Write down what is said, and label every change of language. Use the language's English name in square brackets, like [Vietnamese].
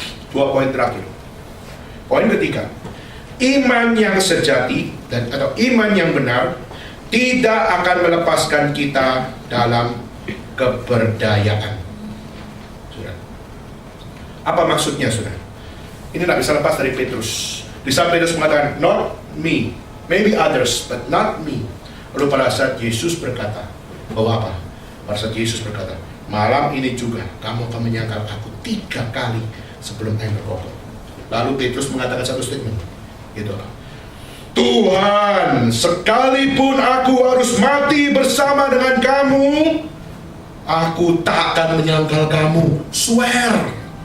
[Indonesian] 2 poin terakhir. Poin ketiga, iman yang sejati atau iman yang benar tidak akan melepaskan kita dalam keberdayaan. Saudara, apa maksudnya saudara? Ini tidak bisa lepas dari Petrus. Di saat Petrus mengatakan, [English] not me, maybe others, but not me. [Indonesian] Lalu pada saat Yesus berkata, bahwa apa? Pada saat Yesus berkata, malam ini juga kamu akan menyangkal aku 3 kali sebelum ayam berkokok. Lalu Petrus mengatakan satu statement, gitu apa? Tuhan, sekalipun aku harus mati bersama dengan kamu, aku tak akan menyangkal kamu. Swear.